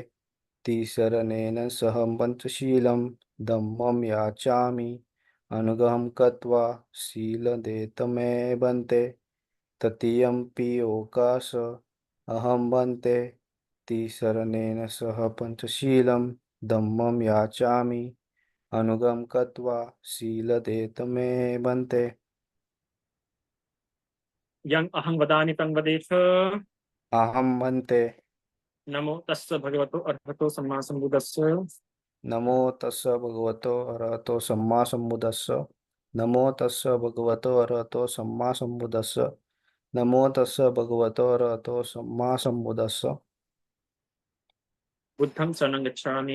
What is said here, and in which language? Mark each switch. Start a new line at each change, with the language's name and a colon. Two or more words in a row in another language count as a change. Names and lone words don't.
Pali: Tisaranena Saham Panchaशीlam Dhammam Yachami Anugaham Katva Sila Detame Bante. Tatiyampi Okasa Aham Bante. Tisaranena Saha Panchaशीlam Dhammam Yachami Anugam Katva Sila Detame Bante. यं अहं वदामि तं वदेथ. Aham Bante. नमो तस्य भगवतो अर्हतो सम्मा सम्बुद्धस्य. Namo tassa bhagavato arahato samma sambuddhassa. Namo tassa bhagavato arahato samma sambuddhassa. Namo tassa bhagavato arahato samma sambuddhassa. बुद्धं शरणं गच्छामि.